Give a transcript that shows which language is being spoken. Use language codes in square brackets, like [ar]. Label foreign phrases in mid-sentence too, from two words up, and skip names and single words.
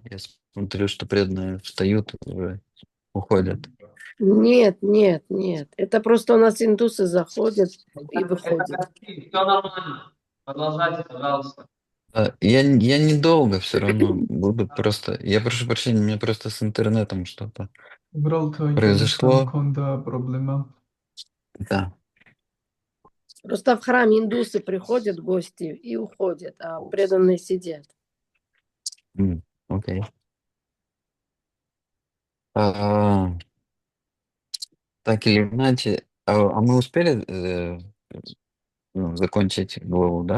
[ru] Я смотрю, что преданные встают, уже уходят. Нет, нет, нет. Это просто у нас индусы заходят и выходят. Все нормально. Продолжайте, пожалуйста. Я недолго все равно буду просто. Я прошу прощения, у меня просто с интернетом что-то [ka] უბრალოდ ინტერნეტთან [ru] произошло. [ka] მქონდა პრობლემა. [ru] Да. Просто в храм индусы приходят гости и уходят, а преданные сидят. Окей. А, так или иначе, а мы успели ну, закончить главу, да?